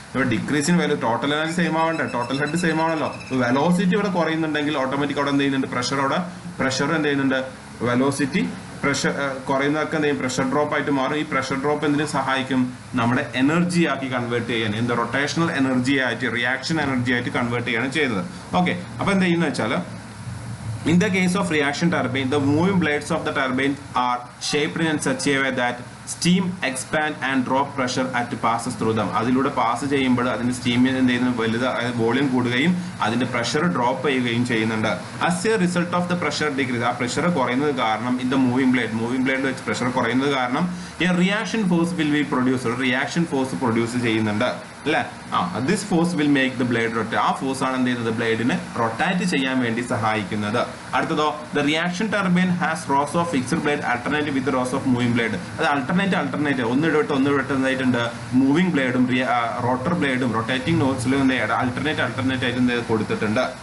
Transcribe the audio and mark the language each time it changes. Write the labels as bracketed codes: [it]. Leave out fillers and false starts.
[ml] ഇവിടെ ഡിക്രീസിന് value, total energy same ആവണ്ടേ, total head same ആണല്ലോ. വെലോസിറ്റി ഇവിടെ കുറയുന്നുണ്ടെങ്കിൽ ഓട്ടോമാറ്റിക് അവിടെ എന്ത് ചെയ്യുന്നുണ്ട്, പ്രഷർ എന്ത് ചെയ്യുന്നുണ്ട്, വെലോസിറ്റി പ്രഷർ കുറയുന്നതൊക്കെ എന്ത് ചെയ്യും, പ്രഷർ ഡ്രോപ്പ് ആയിട്ട് മാറും. ഈ പ്രഷർ ഡ്രോപ്പ് എന്തിനു സഹായിക്കും, നമ്മുടെ എനർജി ആക്കി കൺവേർട്ട് ചെയ്യാൻ, എന്താ റൊട്ടേഷണൽ എനർജി ആയിട്ട്, റിയാക്ഷൻ എനർജി ആയിട്ട് കൺവേർട്ട് ചെയ്യാണ് ചെയ്യുന്നത്. [en] okay, [ml] അപ്പൊ എന്ത് ചെയ്യുന്ന വെച്ചാൽ [en] in the case of reaction turbine, the moving blades of the turbine are shaped in such a way that steam expand and drop pressure at passes through them. [ml] അതിലൂടെ pass ചെയ്യുമ്പോൾ അതിന്റെ സ്റ്റീമിന് എന്ത് ചെയ്യുന്നു, വലുത് വോളിയം കൂടുകയും അതിന്റെ പ്രഷർ ഡ്രോപ്പ് ചെയ്യുകയും ചെയ്യുന്നുണ്ട്. [en] as a result of the pressure decrease, [ml] ആ പ്രഷർ കുറയുന്നത് കാരണം [en] in the moving blade [ml] വെച്ച് പ്രഷർ കുറയുന്നത് കാരണം [en] a reaction force will be produced, [ml] reaction force produce ചെയ്യുന്നുണ്ട് അല്ലെ. [en] This force will make the blade rotate. [ml] ആ ഫോഴ്സ് ആണ് എന്ത് ചെയ്യുന്നത്, ബ്ലേഡിനെ റൊട്ടേറ്റ് ചെയ്യാൻ വേണ്ടി സഹായിക്കുന്നത്. [en] അടുത്തതോ, the reaction turbine has rows of fixed blade alternate with rows of moving blade. [ml] അത് alternate ഒന്നിടവിട്ടായിട്ട് moving ബ്ലേഡും rotor ബ്ലേഡും rotating നോസിലും alternate ആയിട്ട് കൊടുത്തിട്ടുണ്ട്.